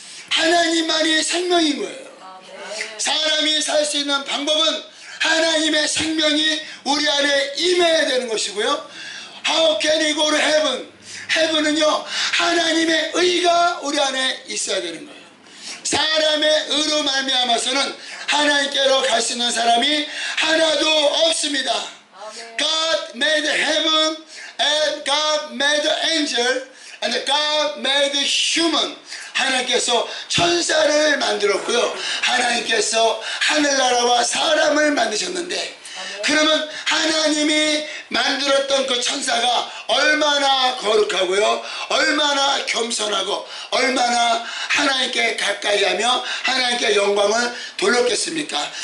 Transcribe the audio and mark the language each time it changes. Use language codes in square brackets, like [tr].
[ko] 하나님만이 생명인 거예요. 사람이 살 수 있는 방법은 하나님의 생명이 우리 안에 임해야 되는 것이고요. [en] How can we go to heaven? [ko] heaven은요, 하나님의 의가 우리 안에 있어야 되는 거예요. 사람의 의로 말미암아서는 하나님께로 갈 수 있는 사람이 하나도 없습니다. [en] God made heaven and God made the angel and God made the human. [ko] 하나님께서 천사를 만들었고요. 하나님께서 하늘나라와 사람을 만드셨는데 그러면 하나님이 만들었던 그 천사가 얼마나 거룩하고요, 얼마나 겸손하고 얼마나 하나님께 가까이 하며 하나님께 영광을 돌렸겠습니까?